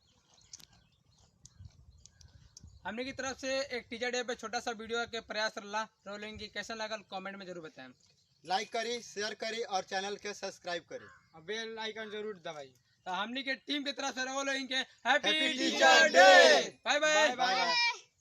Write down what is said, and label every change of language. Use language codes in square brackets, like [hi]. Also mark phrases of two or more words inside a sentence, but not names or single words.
[bho] हमने की तरफ से एक [en] teacher day [bho] पे छोटा सा वीडियो के प्रयास रहा रोलिंग की कैसा लगा कमेंट में जरूर बताएं लाइक करी शेयर करी और चैनल के सब्सक्राइब करी और [en] bell icon [bho] जरूर दबाई तो हमने के टीम की तरफ से रोलिंग के हैप्पी [en] Happy टीचर Teacher डे Day! bye bye bye bye